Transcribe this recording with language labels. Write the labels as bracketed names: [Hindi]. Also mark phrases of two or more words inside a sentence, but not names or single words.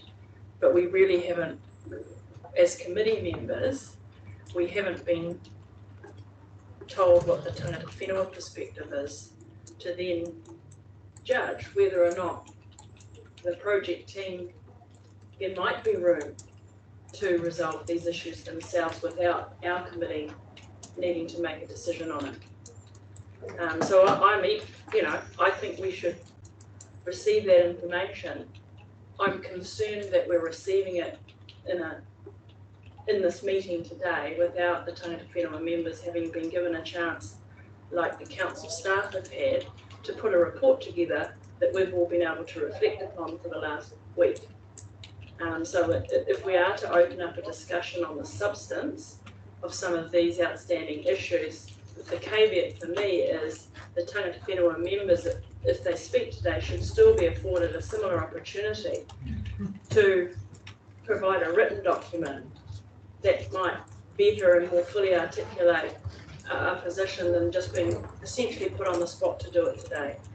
[English] But we really haven't, as committee members, we haven't been told what the [Māori] Tangata Whenua [English] perspective is to then judge whether or not the project team, there might be room to resolve these issues themselves without our committee needing to make a decision on it. So I think we should receive that information. I'm concerned that we're receiving it in this meeting today without the [Māori] tangata whenua [English] members having been given a chance, like the council staff have had, to put a report together that we've all been able to reflect upon for the last week. So if we are to open up a discussion on the substance of some of these outstanding issues, the caveat for me is the [Māori] tangata whenua [English] members, if they speak today, should still be afforded a similar opportunity to provide a written document that might better and more fully articulate our position than just being essentially put on the spot to do it today.